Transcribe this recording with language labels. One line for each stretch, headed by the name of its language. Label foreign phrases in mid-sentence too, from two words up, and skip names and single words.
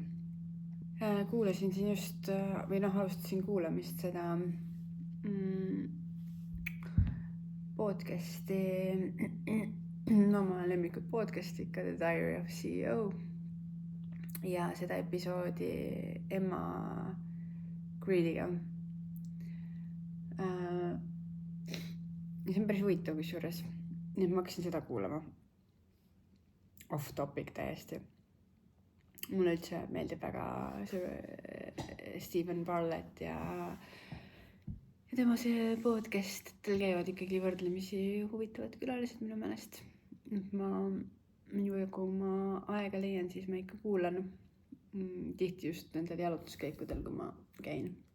Estonian: Kuulasin siin just, või alustasin kuulamist seda podcasti, oma lemmikud podcasti ikka The Diary of CEO ja seda episoodi Emma Creediga. Ja see on päris huvitav kusjuures, nii et ma hakkasin seda kuulama.
English: Off topic
Estonian: täiesti. Mulle üldse meeldib väga Stephen Bartlett ja tema see podcast, tal käivad ikkagi võrdlemisi huvitavad külalised minu meelest. Kui ma aega leian, siis ma ikka kuulan tihti just nendel jalutuskäikudel, kui ma käin.